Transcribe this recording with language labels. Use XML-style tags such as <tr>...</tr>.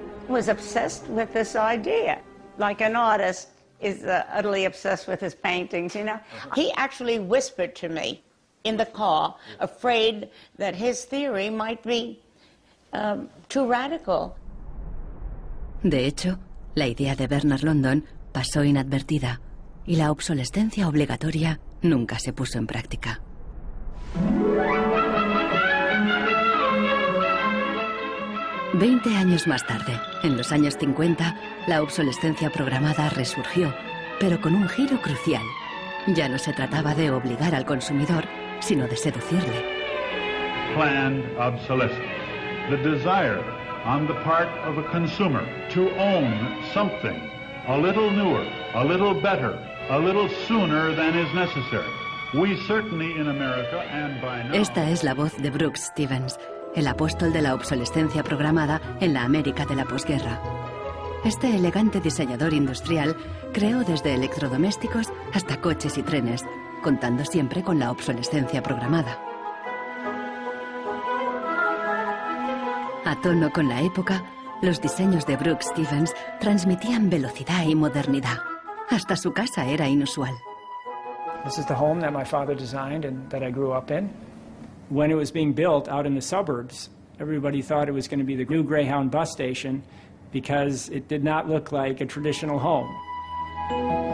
<en>He was obsessed with this idea, like an artist is utterly obsessed with his paintings, you know. He actually whispered to me in the car, afraid that his theory might be too radical.</en> <es>De hecho, la idea de Bernard London pasó inadvertida y la obsolescencia obligatoria nunca se puso en práctica. Veinte años más tarde, en los años 50, la obsolescencia programada resurgió, pero con un giro crucial. Ya no se trataba de obligar al consumidor, sino de seducirle.</es> <en>Planned obsolescence. The desire on the part of a consumer to own something a little newer, a little better, a little sooner than is necessary. We certainly in America and by now...</en> <es>Esta es la voz de Brooks Stevens, el apóstol de la obsolescencia programada en la América de la posguerra. Este elegante diseñador industrial creó desde electrodomésticos hasta coches y trenes, contando siempre con la obsolescencia programada. A tono con la época, los diseños de Brooks Stevens transmitían velocidad y modernidad. Hasta su casa era inusual.</es> <en>This is the home that my father designed and that I grew up in. When it was being built out in the suburbs, everybody thought it was going to be the new Greyhound bus station because it did not look like a traditional home.</en>